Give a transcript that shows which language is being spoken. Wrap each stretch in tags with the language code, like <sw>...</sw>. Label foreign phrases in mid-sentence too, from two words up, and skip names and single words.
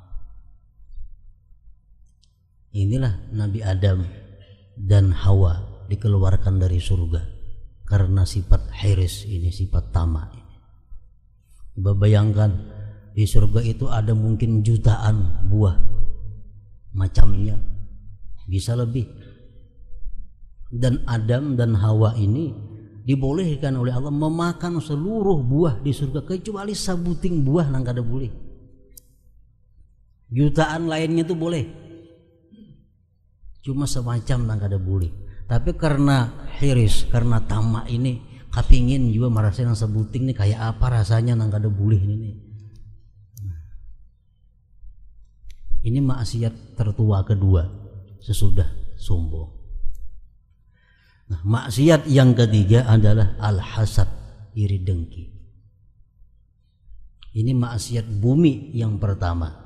<id>Inilah Nabi Adam dan Hawa dikeluarkan dari surga karena sifat hirs ini, sifat tamak ini. Bayangkan di surga itu ada mungkin jutaan buah macamnya, bisa lebih. Dan Adam dan Hawa ini dibolehkan oleh Allah memakan seluruh buah di surga kecuali</id> <bjn>sabuting buah nang kada boleh.</bjn> <id>Jutaan lainnya itu boleh, cuma semacam</id> <bjn>nang kada boleh.</bjn> <id>Tapi karena hiris, karena tamak ini, kapingin juga merasa</id> <bjn>nang sebuting ini</bjn> <id>kayak apa rasanya</id> <bjn>nang kada boleh ini.</bjn> <id>Ini maksiat tertua kedua sesudah sombong. Nah, maksiat yang ketiga adalah al-hasad, iri dengki. Ini maksiat bumi yang pertama.</id>